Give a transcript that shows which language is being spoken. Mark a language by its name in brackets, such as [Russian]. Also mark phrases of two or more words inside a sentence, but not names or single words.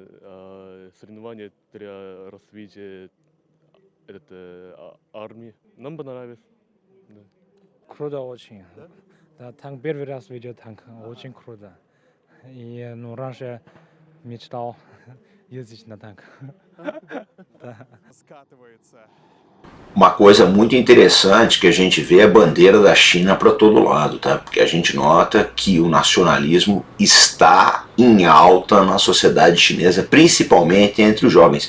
[Russian] Соревнования для развития армии. Нам понравилось. Да. Круто очень. Да? Да, танк первый раз видел танк. Очень круто. И раньше мечтал ездить на танк. [Portuguese] Uma coisa muito interessante que a gente vê é a bandeira da China para todo lado, tá? Porque a gente nota que o nacionalismo está em alta na sociedade chinesa, principalmente entre os jovens.